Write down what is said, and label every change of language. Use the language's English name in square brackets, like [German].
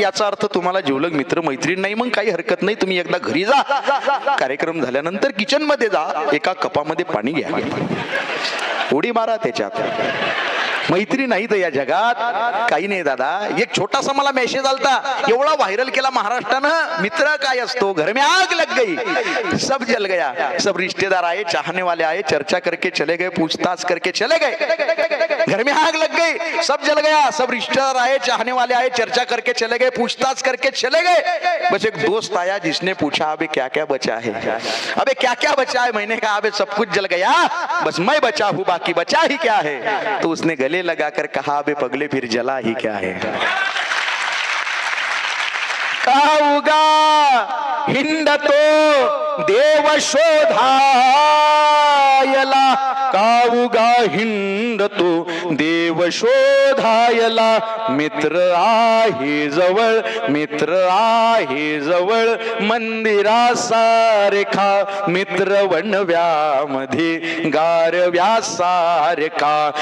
[Marathi] याचा अर्थ तुम्हाला जीवलग मित्र मैत्रीण नाही. मग काही हरकत नाही, तुम्ही एकदा घरी जा, कार्यक्रम झाल्यानंतर किचन मध्ये जा, एका कपामध्ये पाणी घ्या, उडी मारा त्याच्यात. मैत्री नाही तर या जगात काही नाही दादा. एक छोटासा मला मेसेज आलता, एवढा व्हायरल केला महाराष्ट्रानं. मित्र काय असतो, [Hindi] घर में आग लग गई, सब जल गया, सब रिश्तेदार आए, चाहने वाले आए, चर्चा करके चले गए, पूछताछ करके चले गए. घर में आग लग गई, सब जल गया, सब रिश्तेदार आए, चाहने वाले आए, चर्चा करके चले गए, पूछताछ करके चले गए. बस एक दोस्त आया जिसने पूछा, अबे क्या क्या बचा है, अबे क्या क्या बचा है. मैंने कहा अबे सब कुछ जल गया, बस मैं बचा हूँ, बाकी बचा ही क्या है. तो उसने गले लगाकर कहा, अबे पगले फिर जला ही क्या है. [Marathi] काऊगा हिंडतो देव शोधायला, काऊगा हिंडतो देव शोधायला, मित्र आहे जवळ, मित्र आहे जवळ मंदिरासारखा, मित्र वणव्यामध्ये गारव्यासारखा.